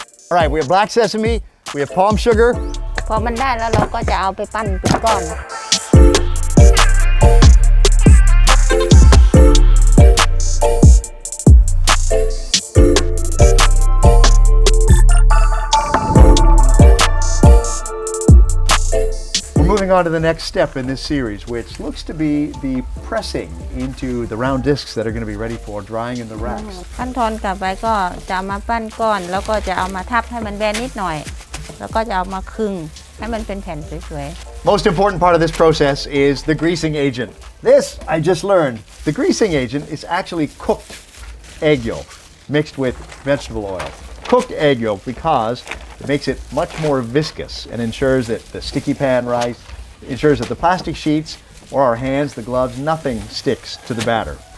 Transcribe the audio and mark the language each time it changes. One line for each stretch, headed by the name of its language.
English: All right, we have black sesame, we have palm sugar.
Thai: พอมันได้แล้วเราก็จะเอาไปปั้นเป็นก้อน
English: We're moving on to the next step in this series, which looks to be the pressing into the round discs that are going to be ready for drying in the racks.
Thai: ขั้นตอนต่อไปก็จะเอามาปั้นก้อนแล้วก็จะเอามาทับให้มันแบนนิดหน่อยแล้วก็จะเอามาคึงให้มันเป็นแผ่นสวย
English: Most important part of this process is the greasing agent. This, I just learned, the greasing agent is actually cooked egg yolk mixed with vegetable oil. Cooked egg yolk because it makes it much more viscous and ensures that the sticky pan rice, ensures that the plastic sheets or our hands, the gloves, nothing sticks to the batter.